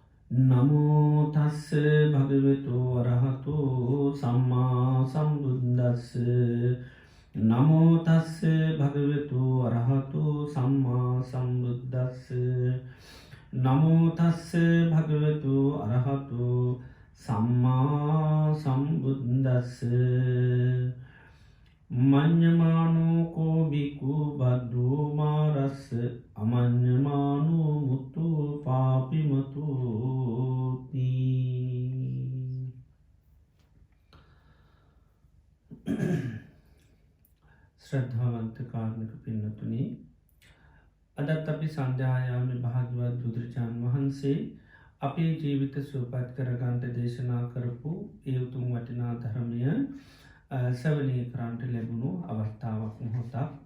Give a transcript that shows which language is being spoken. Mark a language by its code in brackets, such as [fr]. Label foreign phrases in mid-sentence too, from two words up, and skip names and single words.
[pi] නමෝ තස්ස භගවතු අරහතෝ සම්මා සම්බුද්දස්ස නමෝ තස්ස භගවතු අරහතෝ සම්මා සම්බුද්දස්ස නමෝ තස්ස භගවතු අරහතෝ සම්මා සම්බුද්දස්ස මඤ්ඤමානෝ කෝ බිකු බද්දෝ මාරස්ස අමඤ්ඤමානෝ මුතු පාපිමතුති. [si] ශ්‍රද්ධාවන්ත කාරණක පින්නතුනි, අදත් අපි සන්ධ්‍යායාමේ භාග්‍යවත් බුදුරජාණන් වහන්සේ අපේ ජීවිත සුවපත් කරගන්නට දේශනා කරපු ඒ උතුම් වටිනා ධර්මය සවනය කරන්ට ලැබුණු අවස්ථාවක් මොහොතක්.